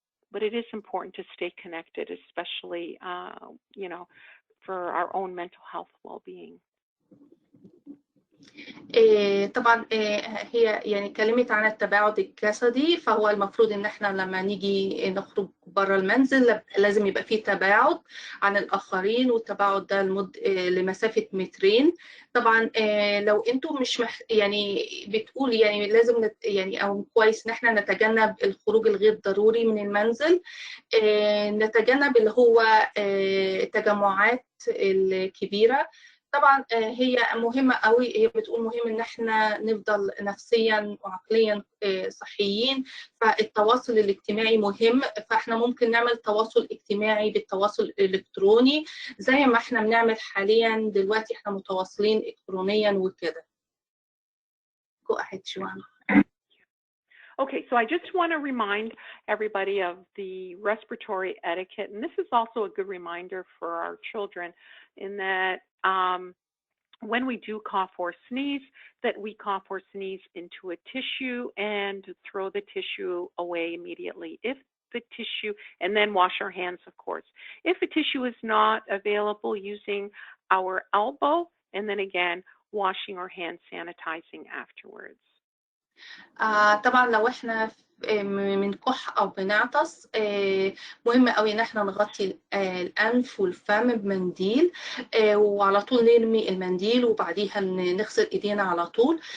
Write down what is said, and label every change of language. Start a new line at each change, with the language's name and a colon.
English: But it is important to stay connected, especially you know, for our own mental health well-being.
Arabic: طبعا هي يعني اتكلمت عن التباعد الجسدي، فهو المفروض ان احنا لما نيجي نخرج بره المنزل لازم يبقى فيه تباعد عن الاخرين، والتباعد ده لمسافه 2 متر. طبعا لو انتم مش يعني بتقول يعني لازم يعني او كويس ان احنا نتجنب الخروج الغير ضروري من المنزل، نتجنب اللي هو التجمعات الكبيره. طبعا هي مهمة قوي، هي بتقول مهم ان احنا نفضل نفسيا وعقليا صحيين، فالتواصل الاجتماعي مهم، فاحنا ممكن نعمل تواصل اجتماعي بالتواصل الالكتروني زي ما احنا بنعمل حاليا دلوقتي، احنا متواصلين الكترونيا وكده.
English: Go ahead, Joanna. Okay, so I just want to remind everybody of the respiratory etiquette, and this is also a good reminder for our children in that when we do cough or sneeze, that we cough or sneeze into a tissue and throw the tissue away immediately. If the tissue, and then wash our hands, of course. If the tissue is not available, using our elbow, and then again, washing our hands, sanitizing afterwards.
Arabic: طبعا لو احنا بنكح او بنعطس مهم قوي ان احنا نغطي الانف والفم بمنديل، وعلى طول نرمي المنديل وبعديها نغسل ايدينا على طول.